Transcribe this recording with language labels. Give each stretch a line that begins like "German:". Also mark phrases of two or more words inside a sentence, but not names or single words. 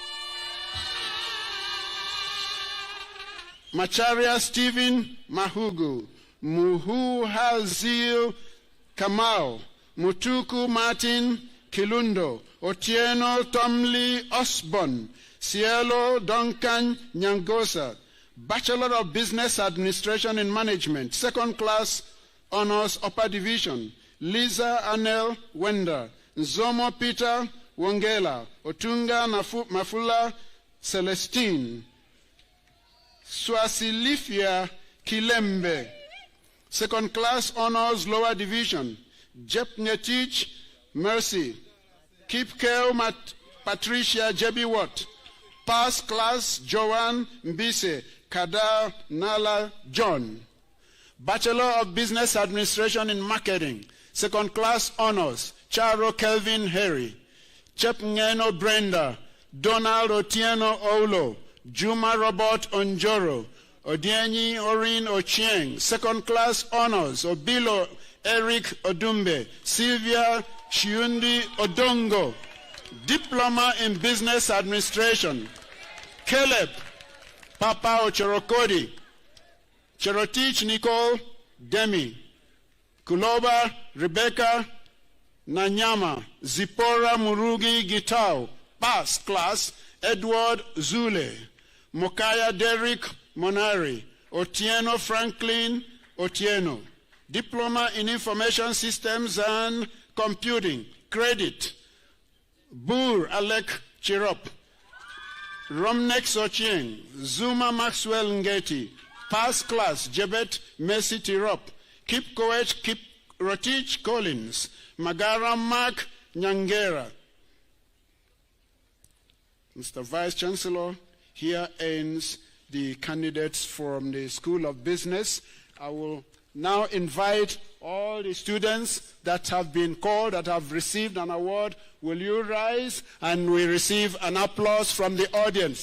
English: Macharia Stephen Mahugu, Muhu Hazil Kamau, Mutuku Martin Kilundo, Otieno Tomli Osborne, Cielo Duncan Nyangosa, Bachelor of Business Administration and Management, Second Class Honors Upper Division, Liza Anel Wenda, Nzomo Peter Wongela, Otunga Mafula Celestine, Swasilifia Kilembe. Second class honors lower division, Jepnetich Mercy, Kipkeo Patricia Jebi Watt. Pass class Joanne Mbise Kada Nala John. Bachelor of Business Administration in Marketing, second class honors, Charo Kelvin Harry, Chepngeno Brenda, Donald Otieno Olo, Juma Robert Onjoro, Odienyi Orin Ochieng, second class honors, Obilo Eric Odumbe, Sylvia Shiundi Odongo, Diploma in Business Administration, Caleb Papa Ochorokodi, Cherotich Nicole Demi, Kuloba Rebecca Nanyama, Zipora Murugi Gitao, pass class Edward Zule, Mokaya Derek Monari, Otieno Franklin Otieno, Diploma in Information Systems and Computing, credit Bur Alec Chirop, Romnek Sochieng, Zuma Maxwell Ngeti, pass class Jebet Messi Tirop, Kip Koech Kip Rotich Collins, Magara Mark Nyangera. Mr. Vice Chancellor, here ends the candidates from the School of Business. I will now invite all the students that have been called, that have received an award. Will you rise and we receive an applause from the audience?